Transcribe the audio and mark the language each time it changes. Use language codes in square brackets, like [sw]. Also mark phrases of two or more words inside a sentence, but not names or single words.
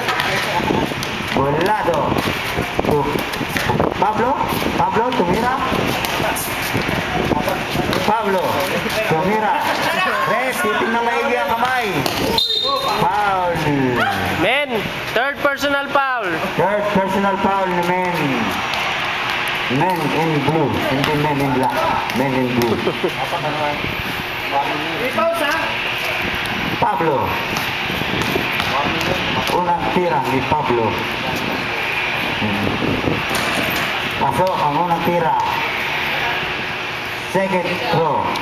[tl] Bulado. Pablo, tumira. Sitting na maigi ang kamay. Foul. [en] Men, third personal foul. Third personal foul ni Men. Men in blue. Hindi Men in black. Men in blue. Pablo. [tl] Unang tira ni Pablo. Pasok ang unang tira. [en] Second throw.